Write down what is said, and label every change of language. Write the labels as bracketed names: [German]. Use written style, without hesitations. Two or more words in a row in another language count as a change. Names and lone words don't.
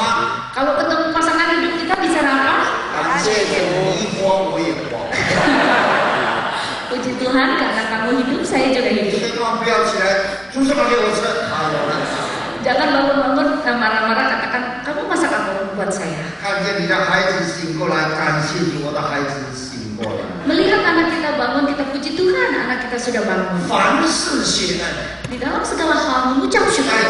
[Indonesian] Kalau ketemu pasangan hidup kita bicara apa? [Chinese] 感谢主，你活我也活。 [Indonesian] Puji Tuhan karena kamu hidup, saya juga hidup. [Chinese] 千万不要起来煮什么给我吃啊！有人 [Indonesian] Jangan bangun-bangun marah-marah katakan kamu masak apa buat saya. [Chinese] 看见你的孩子醒过来，感谢你，我的孩子醒过来。 [Indonesian] Melihat anak kita bangun, kita puji Tuhan, anak kita sudah bangun. [Chinese] 凡事谢恩， [Indonesian] Di dalam segala hal mengucap syukur.